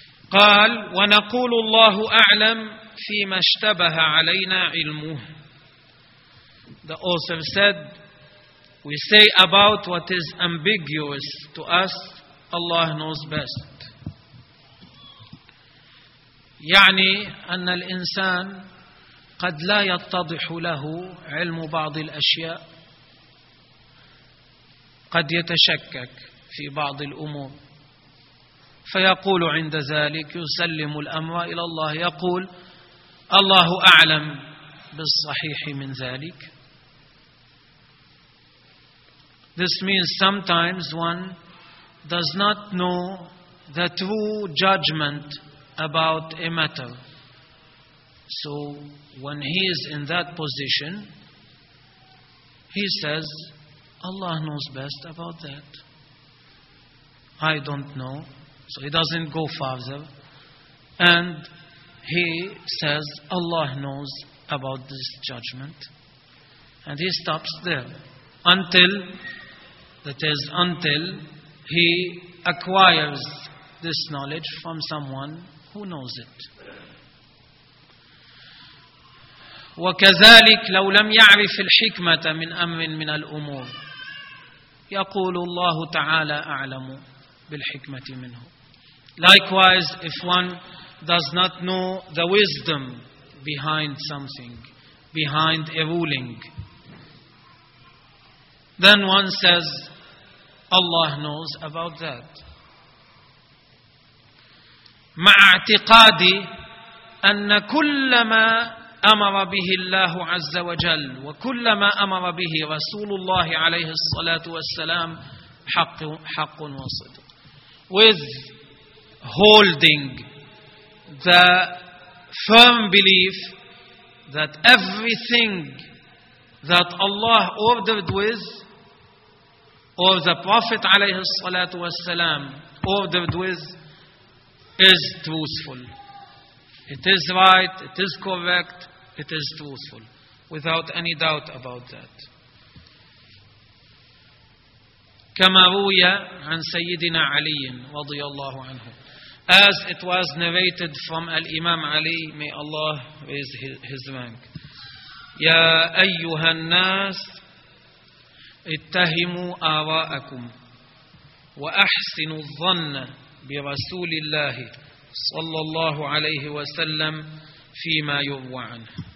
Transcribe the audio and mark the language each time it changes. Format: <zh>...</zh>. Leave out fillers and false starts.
<ar>قال ونقول الله أعلم فيما اشتبه علينا علمه.</ar> <en>The author said, we say about what is ambiguous to us, Allah knows best.</en> <ar>يعني أن الإنسان قد لا يتضح له علم بعض الأشياء، قد يتشكك في بعض الأمور، فيقول عند ذلك يسلم الأمر إلى الله، يقول الله أعلم بالصحيح من ذلك.</ar> <en>This means sometimes one does not know the true judgment about a matter. So when he is in that position, he says, Allah knows best about that. I don't know. So he doesn't go farther. And he says, Allah knows about this judgment. And he stops there until, that is, until he acquires this knowledge from someone who knows it.</en> <ar>وكذلك لو لم يعرف الحكمة من أمر من الأمور يقول الله تعالى أعلم بالحكمة منه.</ar> <en>Likewise, if one does not know the wisdom behind something, behind a ruling, then one says, Allah knows about that.</en> <ar>مع اعتقادي أن كل ما أمر به الله عز وجل وكل ما أمر به رسول الله عليه الصلاة والسلام حق وصدق.</ar> <en>With holding the firm belief that everything that Allah ordered with, or the Prophet عليه الصلاة والسلام ordered with, is truthful. It is right, it is correct, it is truthful, without any doubt about that.</en> <ar>كما روي عن سيدنا علي رضي الله عنه,</ar> <en>as it was narrated from Al-Imam Ali, may Allah raise his rank.</en> <ar>يا أيها الناس اتهموا آراءكم وأحسنوا الظن برسول الله صلى الله عليه وسلم فيما يروى عنه.</ar>